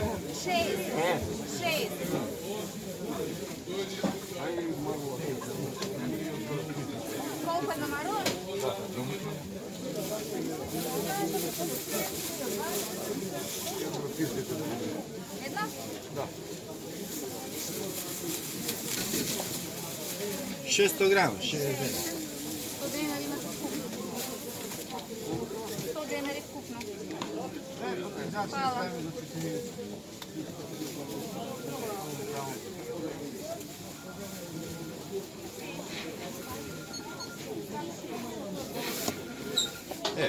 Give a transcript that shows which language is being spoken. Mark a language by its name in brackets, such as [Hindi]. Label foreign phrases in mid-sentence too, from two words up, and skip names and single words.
[Serbian] 6. Koliko na marula? Jedna? [Macedonian] Да. 600 грама, 60 дена. 100 динари имате скупно. 100 динари скупно. Hvala. Evo.